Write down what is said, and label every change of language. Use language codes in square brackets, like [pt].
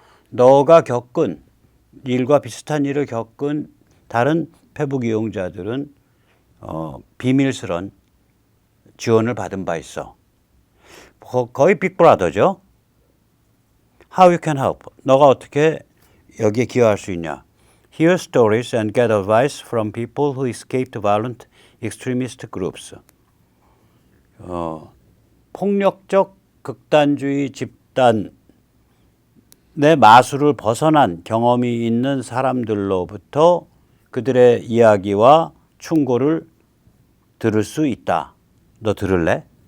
[ko] 너가 겪은 일과 비슷한 일을 겪은 다른 페북 이용자들은 비밀스런 지원을 받은 바 있어. 거의 빅브라더죠. [en] How you can help? [ko] 너가 어떻게 여기에 기여할 수 있냐? [en] Hear stories and get advice from people who escaped violent extremist groups. [ko] 폭력적 극단주의 집단 내 마술을 벗어난 경험이 있는 사람들로부터 그들의 이야기와 충고를 들을 수 있다. 너 들을래?